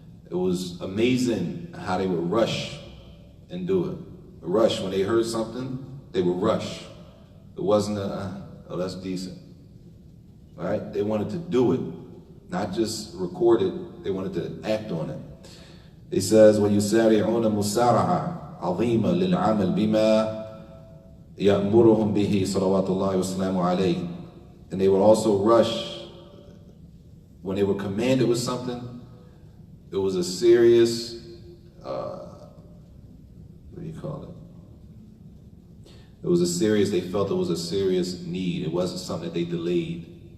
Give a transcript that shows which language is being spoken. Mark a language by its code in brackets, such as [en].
[en] It was amazing how they would rush and do it. Rush, when they heard something, they would rush. It wasn't oh, that's decent, right? They wanted to do it, not just record it. They wanted to act on it. [ar] He says, وَيُسَارِعُونَ مُسَارَعَةً عَظِيمًا لِلْعَمَلِ بِمَا يَأْمُرُهُمْ بِهِ صَلَوَاتُ اللَّهِ وَسَلَامُ عَلَيْهِ. [en] And they would also rush when they were commanded with something. It was a serious, what do you call it? It was a serious, they felt it was a serious need. It wasn't something that they delayed.